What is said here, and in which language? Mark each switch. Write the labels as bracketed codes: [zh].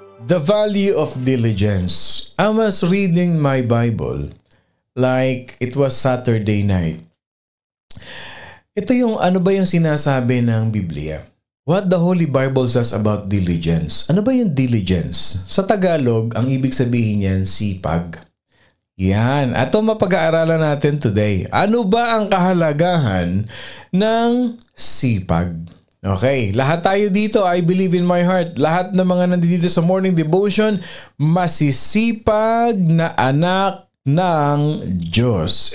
[en] The value of diligence. I was reading my Bible like it was Saturday night. [tl] Ito yung ano ba yung sinasabi ng Biblia? [en] What the Holy Bible says about diligence. [tl] Ano ba yung diligence? Sa Tagalog, ang ibig sabihin niyan, sipag. Yan. Ito mapag-aaralan natin today. Ano ba ang kahalagahan ng sipag? Okay, lahat tayo dito, [en] I believe in my heart, [tl] lahat ng mga nandito sa morning devotion, masisipag na anak ng Diyos.